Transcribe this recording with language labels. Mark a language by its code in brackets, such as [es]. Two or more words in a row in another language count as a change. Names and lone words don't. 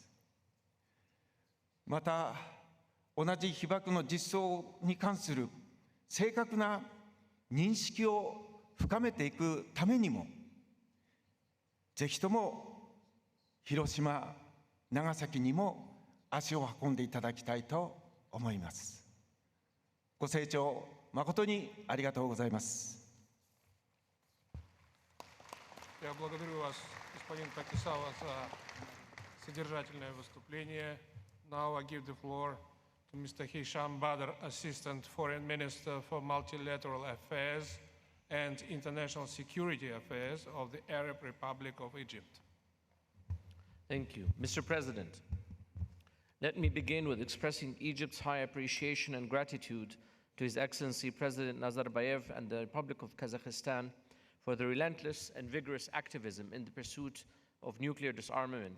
[ja] また、同じ被爆の実相に関する正確な認識を深めていくためにも、ぜひとも広島、長崎にも足を運んでいただきたいと思います。ご清聴誠にありがとうございます。 [ru] Я благодарю вас, господин Такисава, за содержательное выступление. [en] Now I give the floor to Mr. Hisham Badr, Assistant Foreign Minister for Multilateral Affairs and International Security Affairs of the Arab Republic of Egypt. Thank you. Mr. President, let me begin with expressing Egypt's high appreciation and gratitude to His Excellency President Nazarbayev and the Republic of Kazakhstan for the relentless and vigorous activism in the pursuit of nuclear disarmament.